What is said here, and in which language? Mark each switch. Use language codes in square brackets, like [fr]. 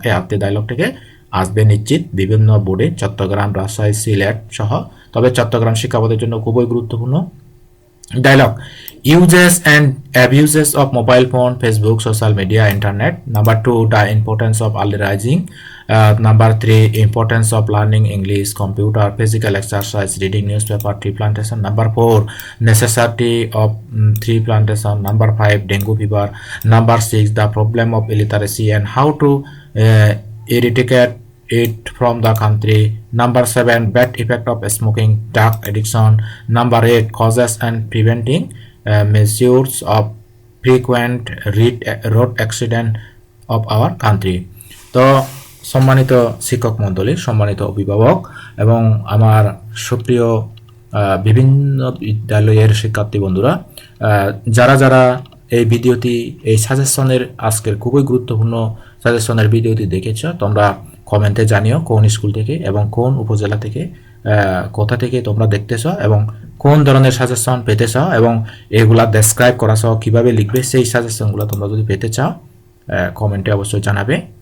[bn] এই 8টি ডায়লগ থেকে আসবে নিশ্চিত বিভিন্ন বোর্ডে, চট্টগ্রাম, রাজশাহী, সিলেট সহ। তবে চট্টগ্রাম শিক্ষা বোর্ডের জন্য খুবই গুরুত্বপূর্ণ dialogue. [en] Uses and abuses of mobile phone, Facebook, social media, internet. Number 2, the importance of early rising. Number 3, importance of learning English, computer, physical exercise, reading newspaper, tree plantation. Number 4, necessity of tree plantation. Number 5, dengue fever. Number 6, the problem of illiteracy and how to eradicate it from the country. Number 7, bad effect of smoking, drug addiction. Number 8, causes and preventing measures of frequent road accident of our country. [bn] তো সম্মানিত শিক্ষক মণ্ডলী, সম্মানিত অভিভাবক এবং আমার সুপ্রিয় বিভিন্ন বিদ্যালয়ের শিক্ষার্থী বন্ধুরা, যারা যারা এই ভিডিওটি, এই সাজেশনের আজকের খুবই গুরুত্বপূর্ণ সাজেশনের ভিডিওটি দেখেছ, তোমরা কমেন্টে জানিও কোন স্কুল থেকে এবং কোন উপজেলা থেকে, কোথা থেকে তোমরা দেখতেছ এবং কোন ধরনের সাজেশন পেতে চাও এবং এগুলা ডেসক্রাইব করা সহ কীভাবে লিখবে সেই সাজেশনগুলো তোমরা যদি পেতে চাও কমেন্টে অবশ্যই জানাবে।